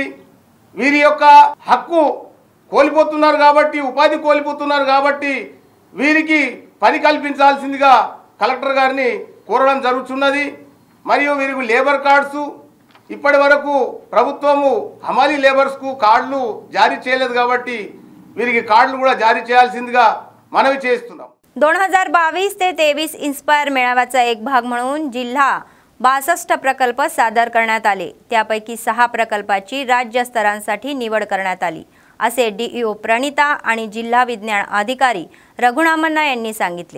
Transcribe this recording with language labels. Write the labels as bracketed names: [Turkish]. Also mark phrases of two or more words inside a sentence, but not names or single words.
[Telugu] వీరి యొక్క హక్కు కోల్పోతున్నారు కాబట్టి, ఉపాధి కోల్పోతున్నారు కాబట్టి వీరికి పని కల్పించాల్సిందిగా కలెక్టర్ గారిని కోరడం జరుగుతున్నది. మరియు వీరికి [English] labour cards [Telugu] ఇప్పటి వరకు ప్రభుత్వము హమాలి లేబర్స్కు కార్డులు జారీ చేయలేదు కాబట్టి వీరికి కార్డులు కూడా జారీ చేయాల్సిందిగా మనవి చేస్తున్నాం. [Marathi] 2022 ते 23 इन्स्पायर मेळाव्याचा एक भाग म्हणून जिल्हा 62 प्रकल्प सादर करण्यात आले. त्यापैकी 6 प्रकल्पाची राज्य स्तरांसाठी निवड करण्यात आली. असे DEO प्रणिता आणि जिल्हा विज्ञान अधिकारी रघुनामन्ना यांनी सांगितले।